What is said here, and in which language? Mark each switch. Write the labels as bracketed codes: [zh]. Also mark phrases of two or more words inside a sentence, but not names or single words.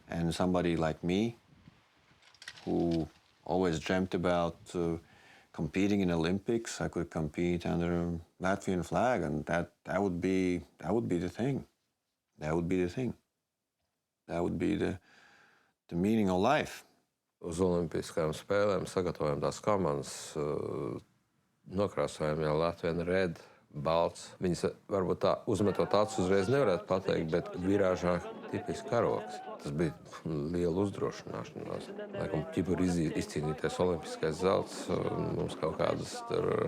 [en] And somebody like me, who always dreamt about competing in Olympics, I could compete under Latvian flag, and that would be the thing. That would be the thing. That would be the meaning of life. [lv] Uz Olimpiskajām spēlēm sagatavojam tās komandas, nokrāsojam jau Latviju red, balts. Viņas varbūt tā uzmetot acis uzreiz nevarētu pateikt, bet virāžā tipiski karoks. Tas bija liela uzdrošināšanās. Laikam, ķipur izcīnīties olimpiskais zelts, mums kaut kādas tur...